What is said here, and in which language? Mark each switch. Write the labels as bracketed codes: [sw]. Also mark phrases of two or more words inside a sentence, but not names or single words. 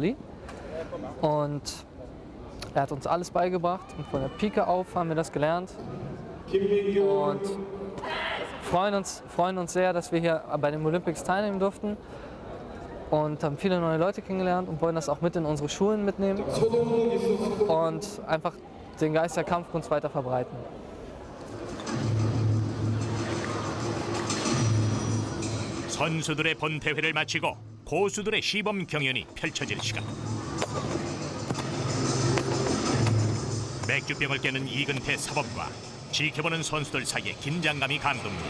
[de] Lee und er hat uns alles beigebracht und von der Pike auf haben wir das gelernt und freuen uns sehr, dass wir hier bei den Olympics teilnehmen durften und haben viele neue Leute kennengelernt und wollen das auch mit in unsere Schulen mitnehmen und einfach den Geist der Kampfkunst weiter verbreiten. [ko] 선수들의 본대회를 마치고 고수들의 시범 경연이 펼쳐질 시간. 맥주병을 깨는 이근태 사범과 지켜보는 선수들 사이에 긴장감이 감돕니다.